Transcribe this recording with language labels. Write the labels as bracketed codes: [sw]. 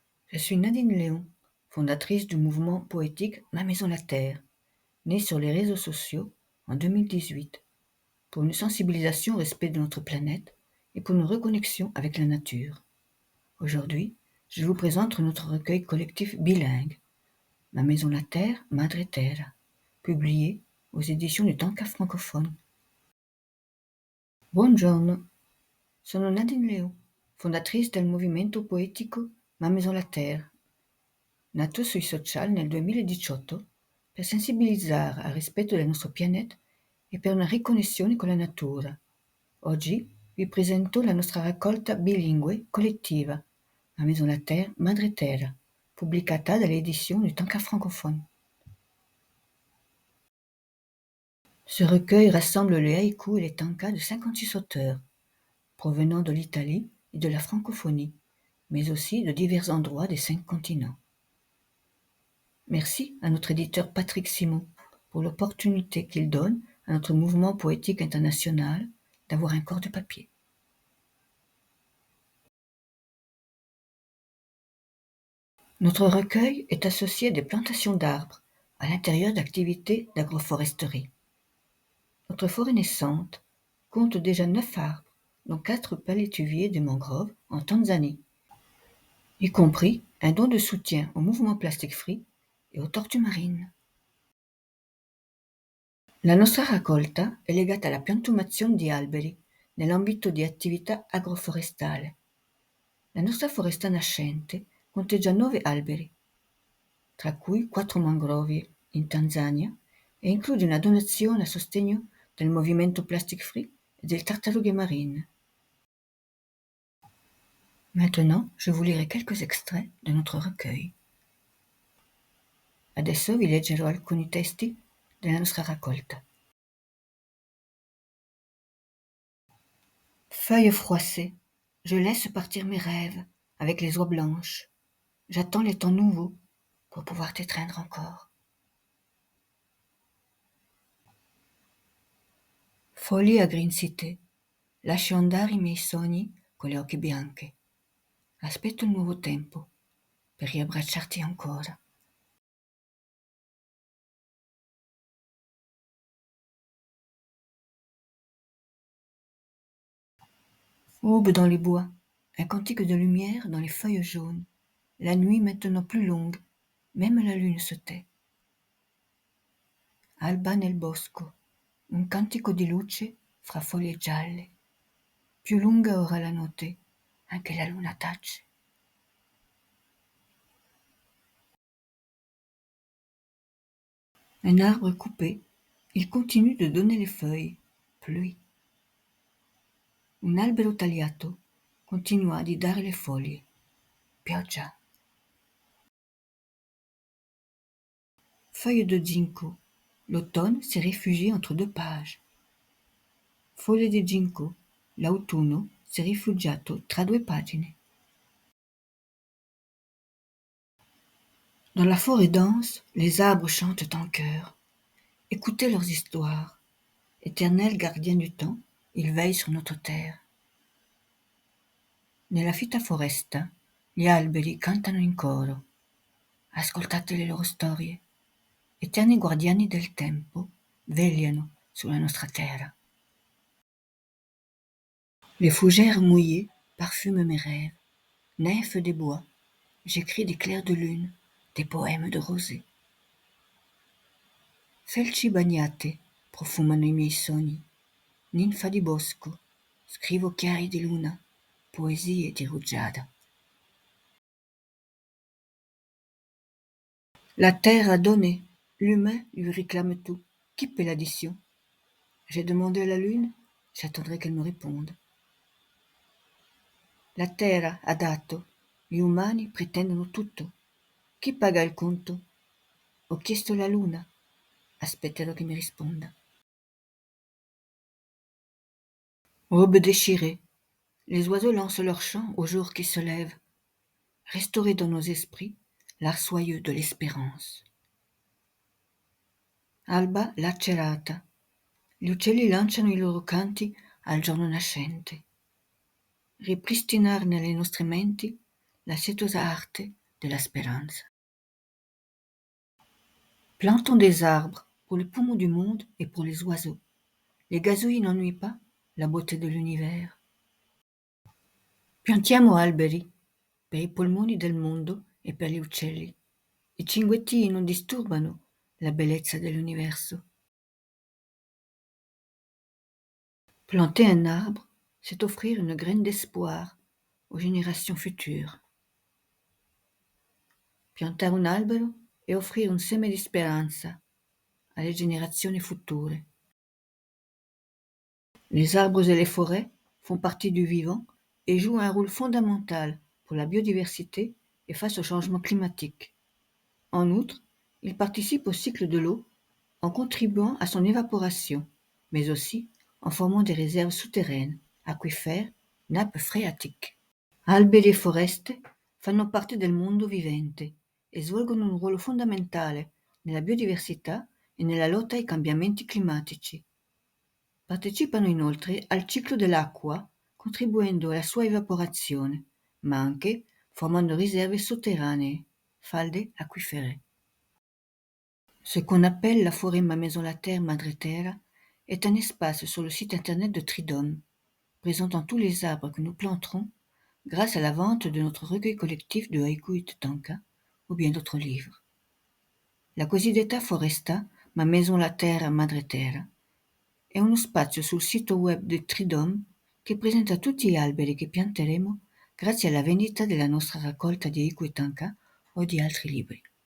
[fr] Je suis Nadine Léon, fondatrice du mouvement poétique Ma Maison la Terre, né sur les réseaux sociaux en 2018, pour une sensibilisation au respect de notre planète et pour une reconnexion avec la nature. Aujourd'hui, je vous présente notre recueil collectif bilingue, Ma Maison la Terre, Madre Terra, publié aux éditions du Tanka francophone. [it] Buongiorno, sono Nadine Léon, fondatrice del movimento poetico Ma Maison la Terre, nato sui social nel 2018 per sensibilizzare al rispetto del nostro pianeta e per una riconnessione con la natura. Oggi vi presento la nostra raccolta bilingue collettiva La Maison la Terre, Madre Terra, pubblicata dalle edizioni du Tanka francophone. [fr] Ce recueil rassemble les haïkus et les tankas de 56 auteurs, provenant de l'Italie et de la francophonie, mais aussi de divers endroits des 5 continents. Merci à notre éditeur Patrick Simon pour l'opportunité qu'il donne à notre mouvement poétique international d'avoir un corps de papier. Notre recueil est associé à des plantations d'arbres à l'intérieur d'activités d'agroforesterie. Notre forêt naissante compte déjà 9 arbres, dont 4 palétuviers de mangroves en Tanzanie, y compris un don de soutien au mouvement Plastic Free et aux tortues marines. [it] La nostra raccolta è legata alla piantumazione di alberi nell'ambito di attività agroforestale. La nostra foresta nascente conteggia 9 alberi, tra cui 4 mangrovie in Tanzania, e include una donazione a sostegno del movimento Plastic Free e delle tartarughe marine. [fr] Maintenant, je vous lirai quelques extraits de notre recueil. [it] Adesso vi leggerò alcuni testi della nostra raccolta. [fr] Feuilles froissées, je laisse partir mes rêves avec les oies blanches. J'attends les temps nouveaux pour pouvoir t'étreindre encore. [it] Foglie aggrinzite, lascio andare i miei sogni con le occhi bianche. Aspetto il nuovo tempo per riabbracciarti ancora. [fr] Aube dans les bois, un cantique de lumière dans les feuilles jaunes. La nuit maintenant plus longue, même la lune se tait. [it] Alba nel bosco, un cantico di luce fra foglie gialle. Più lunga ora la notte, anche la luna tace. [fr] Un arbre coupé, il continue de donner les feuilles. Pluie. [it] Un albero tagliato continua di dare le foglie. Pioggia. [fr] Feuilles de ginkgo. L'automne s'est réfugié entre 2 pages. [it] Foglie di ginkgo. L'autunno [fr] s'est [it] rifugiato tra 2 pagine. [fr] Dans la forêt dense, les arbres chantent en chœur. Écoutez leurs histoires. Éternels gardiens du temps, ils veillent sur notre terre. [it] Nella fitta foresta, gli alberi cantano in coro. Ascoltate le loro storie. Eterni guardiani del tempo, vegliano sulla nostra terra. [fr] Les fougères mouillées parfument mes rêves. Nymphes des bois, j'écris des clairs de lune, des poèmes de rosée. [it] Felci bagnate profumano i miei sogni. Ninfa di bosco, scrivo chiari di luna, poesie di rugiada. [fr] La terre a donné, l'humain lui réclame tout. Qui paie l'addition? J'ai demandé à la lune, j'attendrai qu'elle me réponde. [it] La terra ha dato, gli umani pretendono tutto. Chi paga il conto? Ho chiesto la luna, aspetterò che mi risponda. [fr] Aube déchirée, les oiseaux lancent leur chant au jour qui se lève. Restaurer dans nos esprits l'art soyeux de l'espérance. [it] Alba lacerata, gli uccelli lanciano i loro canti al giorno nascente. Ripristinare nelle nostre menti l'acetosa arte de la speranza. [fr] Plantons des arbres pour les poumons du monde et pour les oiseaux. Les gazouillis n'ennuient pas la beauté de l'univers. [it] Piantiamo alberi per i polmoni del mondo e per gli uccelli. I cinguettini non disturbano la bellezza dell'universo. [fr] Planter un arbre, c'est offrir une graine d'espoir aux générations futures. [it] Piantare un albero è offrire un seme di speranza alle generazioni future. [fr] Les arbres et les forêts font partie du vivant et jouent un rôle fondamental pour la biodiversité et face au changement climatique. En outre, ils participent au cycle de l'eau en contribuant à son évaporation, mais aussi en formant des réserves souterraines, [it] acquiferi, nappe freatiche. Alberi e foreste fanno parte del mondo vivente e svolgono un ruolo fondamentale nella biodiversità e nella lotta ai cambiamenti climatici. Partecipano inoltre al ciclo dell'acqua, contribuendo alla sua evaporazione, ma anche formando riserve sotterranee, falde acquifere. [fr] Ce qu'on appelle la forêt Ma Maison la Terre Madre Terra est un espace sur le site internet de Tridom, présentant tous les arbres que nous planterons grâce à la vente de notre recueil collettif de haïkus et de tanka, ou bien d'autres livres. [it] La cosiddetta foresta Ma Maison la Terra Madre Terra è uno spazio sul sito web di Tridom che presenta tutti gli alberi che pianteremo grazie alla vendita della nostra raccolta di haïkus et tanka o di altri libri.